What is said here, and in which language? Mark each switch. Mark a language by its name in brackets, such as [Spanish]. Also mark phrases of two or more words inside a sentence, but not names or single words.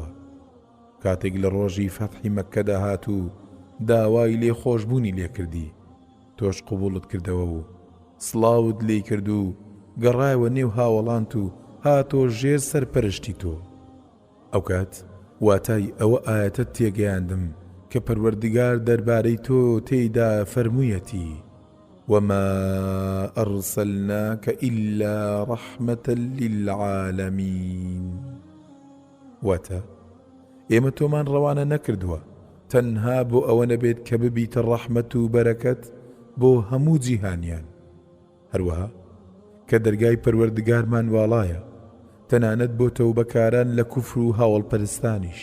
[Central Kurdish] کاتێک لە ڕۆژی فەتحی مەککەدا هات و داوای لێ خۆشبوونی لێ کردی، تۆش قبوڵت کردەوە و سڵاوت لێ کرد و گەڕایەوە نێو هاوڵانت و هاتۆ ژێر سەرپەرشتی تۆ. ئەو کات واتای ئەوە ئاەتت تێگەیاندم کە پەروەردگار دەربارەی تۆ تێیدا فەرموویەتی [Arabic] وما أرسلناك إلا رحمة للعالمين. [Central Kurdish] واتا ئێمە تۆمان ڕەوانە نەکردووە تەنها بۆ ئەوە نەبێت کە ببیتە ڕەحمەت و بەرەکەت بۆ هەموو جیهانیان، هەروەها کە دەرگای پەروەردگارمان واڵایە تەنانەت بۆ تەوبەکاران لە کوفر و هاوڵپەرستانیش.